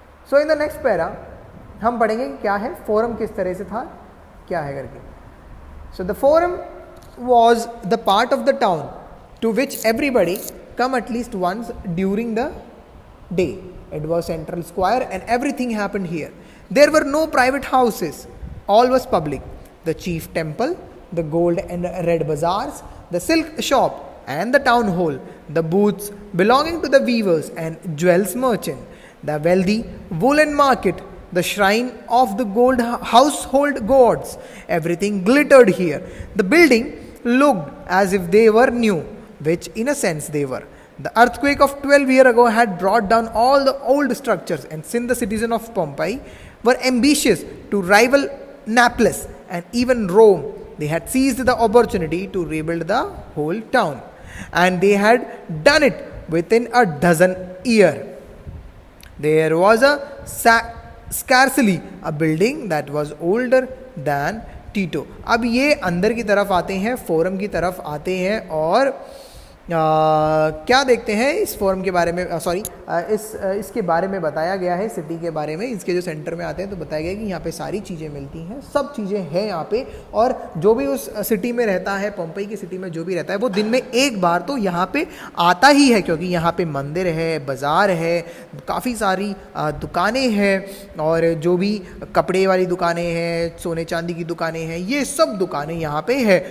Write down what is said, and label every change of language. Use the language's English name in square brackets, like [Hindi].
[English] so in the next para [Hindi] हम पढ़ेंगे कि क्या है फोरम, किस तरह से था, क्या है करके. [English] So the forum was the part of the town to which everybody come at least once during the day. It was central square and everything happened here. There were no private houses, all was public. The chief temple, the gold and red bazaars, the silk shop and the town hall, the booths belonging to the weavers and jewels merchant, the wealthy woolen market, the shrine of the gold household gods. Everything glittered here. The building looked as if they were new, which in a sense they were. The earthquake of 12 years ago had brought down all the old structures, and since the citizens of Pompeii were ambitious to rival Naples and even Rome, they had seized the opportunity to rebuild the whole town. And they had done it within a dozen years. There was a scarcely a building that was older than Tito. [Hindi] अब ये अंदर की तरफ आते हैं, forum की तरफ आते हैं और क्या देखते हैं इस फोरम के बारे में, इसके बारे में बताया गया है, सिटी के बारे में। इसके जो सेंटर में आते हैं तो बताया गया कि यहाँ पे सारी चीज़ें मिलती हैं, सब चीज़ें हैं यहाँ पे। और जो भी उस सिटी में रहता है, पोम्पई की सिटी में जो भी रहता है, वो दिन में एक बार तो यहाँ पे आता ही है, क्योंकि यहाँ पे मंदिर है, बाज़ार है, काफ़ी सारी दुकानें हैं, और जो भी कपड़े वाली दुकानें हैं, सोने चांदी की दुकानें हैं, ये सब दुकानें यहाँ पे है।